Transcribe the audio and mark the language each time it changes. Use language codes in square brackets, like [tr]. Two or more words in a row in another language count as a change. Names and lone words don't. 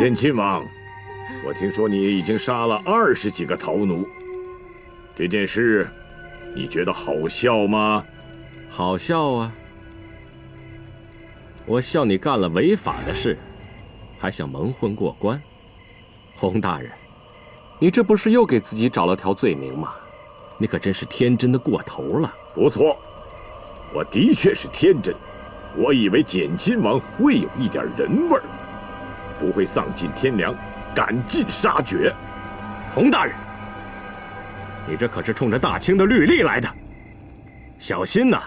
[zh] 简亲王，我听说你已经杀了20几个逃奴，这件事你觉得好笑吗？好笑啊！我笑你干了違法的事，還想蒙混過關。洪大人，你這不是又給自己找了條罪名嗎？你可真是天真的過頭了。不錯，我的確是天真。我以為簡親王會有一點人味兒，不會喪盡天良，趕盡殺絕。洪大人，你這可是衝着大清的律例來的，小心吶！